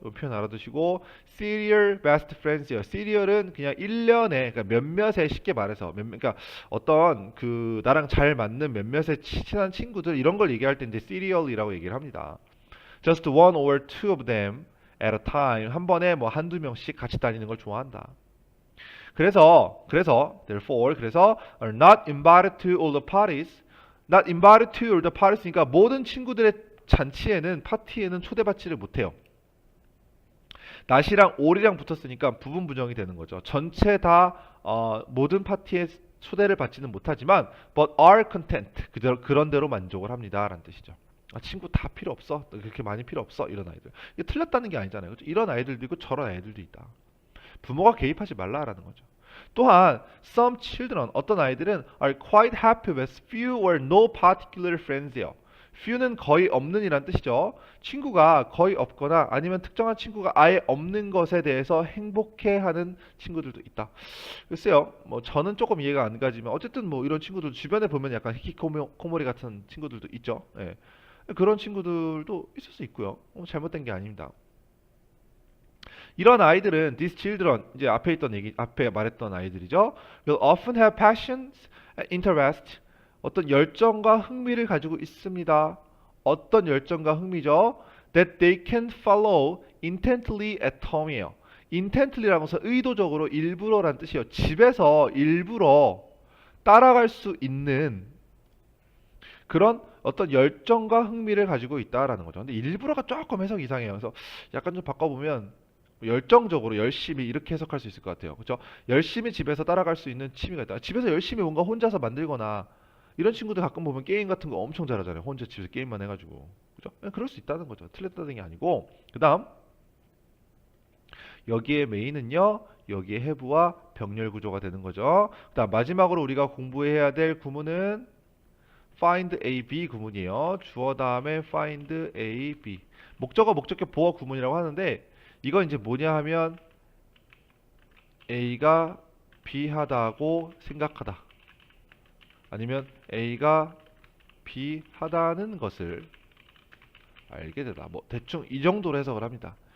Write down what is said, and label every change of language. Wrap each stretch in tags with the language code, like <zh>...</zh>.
<ko>이 표현 알아두시고,</ko> <en>serial best friends</en> <ko>예요. serial은 그냥 일련의, 그러니까 몇몇의, 쉽게 말해서 그러니까 어떤 그 나랑 잘 맞는 몇몇의 친한 친구들, 이런 걸 얘기할 때 이제 serial이라고 얘기를 합니다.</ko> <en>just one or two of them at a time,</en> <ko>한 번에 뭐 한두 명씩 같이 다니는 걸 좋아한다.</ko> <en>그래서 therefore 그래서 are not invited to all the parties, not invited to all the parties니까</en> <ko>모든 친구들의 잔치에는, 파티에는 초대받지를 못해요. not이랑 all이랑 붙었으니까 부분 부정이 되는 거죠. 전체 다 모든 파티에 초대를 받지는 못하지만</ko> <en>but are content,</en> <ko>그런 대로 만족을 합니다 라는 뜻이죠. 친구 다 필요 없어, 그렇게 많이 필요 없어, 이런 아이들. 이게 틀렸다는 게 아니잖아요. 그렇죠? 이런 아이들도 있고 저런 아이들도 있다. 부모가 개입하지 말라라는 거죠.</ko> <en>또한 some children,</en> <ko>어떤 아이들은</ko> <en>are quite happy with few or no particular friends예요.</en> <ko>few는 거의 없는 이란 뜻이죠. 친구가 거의 없거나 아니면 특정한 친구가 아예 없는 것에 대해서 행복해하는 친구들도 있다. 글쎄요, 뭐 저는 조금 이해가 안 가지만 어쨌든 뭐 이런 친구들 주변에 보면 약간 히키코모리 같은 친구들도 있죠. 예. 그런 친구들도 있을 수 있고요. 잘못된 게 아닙니다. 이런 아이들은</ko> <en>these children,</en> <ko>이제 앞에 있던 얘기, 앞에 말했던 아이들이죠.</ko> <en>will often have passions, interest,</en> <ko>어떤 열정과 흥미를 가지고 있습니다. 어떤 열정과 흥미죠?</ko> <en>that they can follow intently at home이에요.</en> <ko>intently라고 해서 의도적으로, 일부러란 뜻이에요. 집에서 일부러 따라갈 수 있는 그런 어떤 열정과 흥미를 가지고 있다라는 거죠. 근데 일부러가 조금 해석이 이상해요. 그래서 약간 좀 바꿔보면 열정적으로, 열심히, 이렇게 해석할 수 있을 것 같아요. 그렇죠? 열심히 집에서 따라갈 수 있는 취미가 있다. 집에서 열심히 뭔가 혼자서 만들거나, 이런 친구들 가끔 보면 게임 같은 거 엄청 잘하잖아요. 혼자 집에서 게임만 해가지고. 그죠? 그럴 수 있다는 거죠. 틀렸다는 게 아니고. 그 다음, 여기에 메인은요, 여기에 have와 병렬 구조가 되는 거죠. 그 다음 마지막으로 우리가 공부해야 될 구문은 find A, B 구문이에요. 주어 다음에 find A, B. 목적어, 목적격, 보어 구문이라고 하는데 이건 이제 뭐냐 하면 A가 B 하다고 생각하다. 아니면 A가 B 하다는 것을 알게 되다. 뭐 대충 이 정도로 해석을 합니다.</ko>